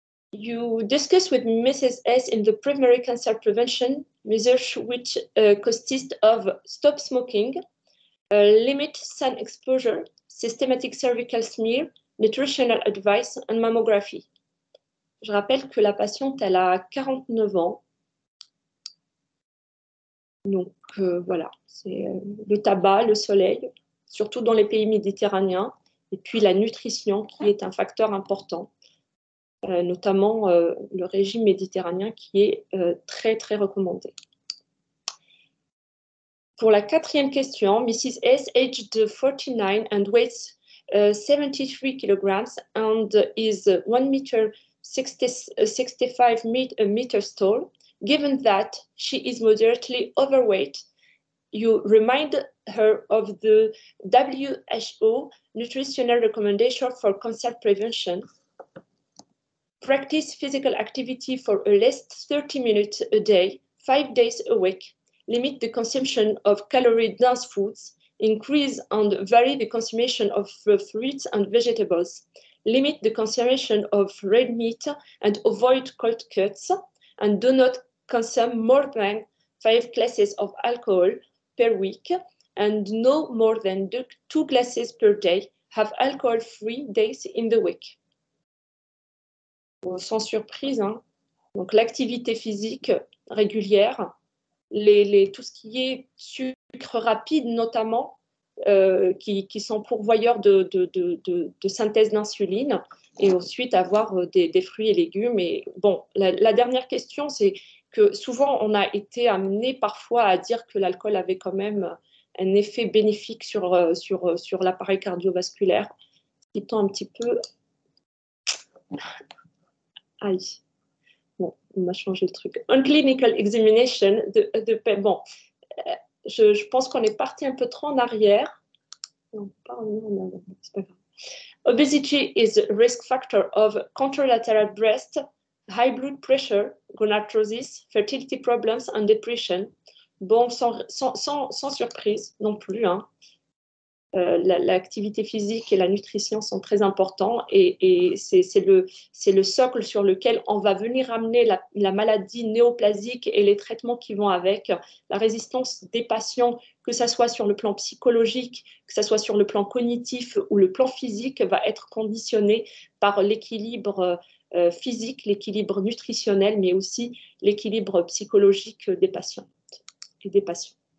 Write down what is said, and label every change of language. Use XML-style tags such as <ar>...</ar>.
<en>You discuss with Mrs. S in the primary cancer prevention measures, which consist of stop smoking, limit sun exposure, systematic cervical smear, nutritional advice, and mammography.</en> <fr>Je rappelle que la patiente, elle a 49 ans. Donc voilà, c'est le tabac, le soleil, surtout dans les pays méditerranéens, et puis la nutrition qui est un facteur important. Notamment le régime méditerranéen qui est très, très recommandé. Pour la quatrième question, Mrs.</fr> <en>S, aged 49 and weighs 73 kilograms and is 1 meter 65 meters tall. Given that she is moderately overweight, you remind her of the WHO nutritional recommendation for cancer prevention. Practice physical activity for at least 30 minutes a day, 5 days a week. Limit the consumption of calorie-dense foods. Increase and vary the consumption of fruits and vegetables. Limit the consumption of red meat and avoid cold cuts. And do not consume more than 5 glasses of alcohol per week and no more than 2 glasses per day. Have alcohol-free days in the week.</en> <fr>Sans surprise, hein. Donc l'activité physique régulière, tout ce qui est sucre rapide notamment, qui sont pourvoyeurs de synthèse d'insuline, et ensuite avoir des fruits et légumes. Et bon, la dernière question, c'est que souvent on a été amené parfois à dire que l'alcool avait quand même un effet bénéfique sur l'appareil cardiovasculaire, ce qui tend un petit peu... Aïe. Bon, on m'a changé le truc.</fr> <en>On clinical examination,</en> <fr>bon, je pense qu'on est parti un peu trop en arrière. Non, pas en arrière, c'est pas grave.</fr> <en>Obesity is a risk factor of contralateral breast, high blood pressure, gonadotrophies, fertility problems and depression.</en> <fr>Bon, sans surprise non plus, hein. L'activité physique et la nutrition sont très importants et c'est le socle sur lequel on va venir amener la maladie néoplasique et les traitements qui vont avec. La résistance des patients, que ce soit sur le plan psychologique, que ce soit sur le plan cognitif ou le plan physique, va être conditionnée par l'équilibre physique, l'équilibre nutritionnel, mais aussi l'équilibre psychologique des patients et des patients.</fr>